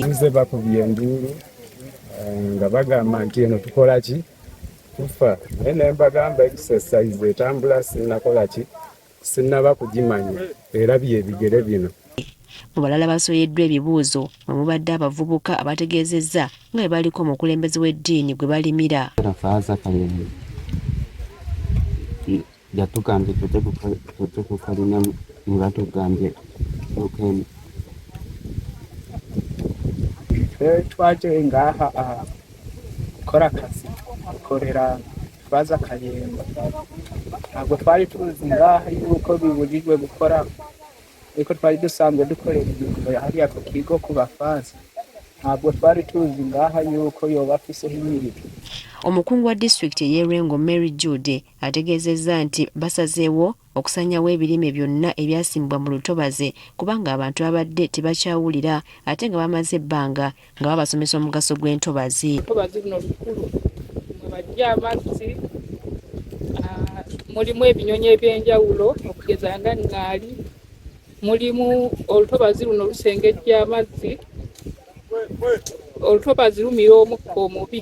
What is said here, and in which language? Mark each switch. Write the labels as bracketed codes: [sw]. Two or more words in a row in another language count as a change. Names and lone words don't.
[lg] Nze bakubye enduulu nga bagamba nti eno tukola ki tufa naye ne mbagamba exercise etambula sinnakola ki sinnaba kugimanya era byebigere bino. Mu balala basoyeddwa ebibuuzo mwe mubadde abavubuka abategeezezza nga bwe baliko omukulembeze w'eddiini gwe balimira. Yatugambye tujje kukalina ne batugambye okene [rw] twaje ngaha gukora akazi dukorera Twaza Kayemba ntabwo twari tuzi ngaha yuko bibujijwe gukora ariko twari dusanzwe dukorera ibintu hariya ku kigo ku bafazi ntabwo twari tuzi ngaha yuko yoba afiseho imirimo. [lg] Omukungu wa disitulikiti ey'e Lwengo Mary Jude ategeezezza nti basazeewo okusanyawo ebirime byonna ebyasimbwa mu lutobazi kubanga abantu babadde tebakyawulira ate nga bamaze ebbanga nga babasomesa omugaso gw'entobazi. Entobazi luno lukulu mwe bajja amazzi mulimu ebinyonyi eby'enjawulo okugeza nga ŋŋaali mulimu olutobazi luno lusengejja amazzi olutobazi lumira omukka omubi.